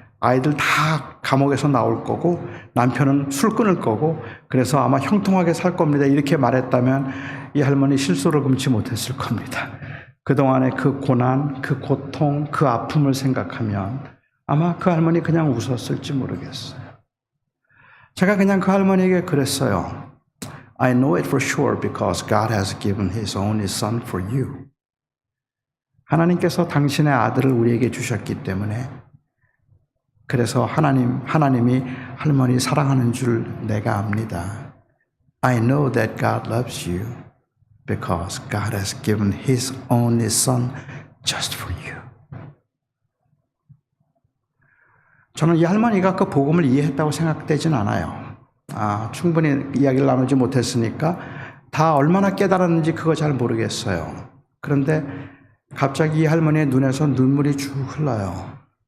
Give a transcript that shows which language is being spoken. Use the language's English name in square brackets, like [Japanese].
[Korean] 아이들 다 감옥에서 나올 거고 남편은 술 끊을 거고 그래서 아마 형통하게 살 겁니다. 이렇게 말했다면 이 할머니 실소를 금치 못했을 겁니다. 그동안의 그 고난, 그 고통, 그 아픔을 생각하면 아마 그 할머니 그냥 웃었을지 모르겠어요. 제가 그냥 그 할머니에게 그랬어요. [English] I know it for sure because God has given His only Son for you. [Korean] 하나님께서 당신의 아들을 우리에게 주셨기 때문에 그래서 하나님이 할머니 사랑하는 줄 내가 압니다. [English] I know that God loves you because God has given His only Son just for you. [Korean] 저는 이 할머니가 그 복음을 이해했다고 생각되진 않아요. 충분히 이야기를 나누지 못했으니까 다 얼마나 깨달았는지 그거 잘 모르겠어요. 그런데 갑자기 이 할머니의 눈에서 눈물이 쭉 흘러요.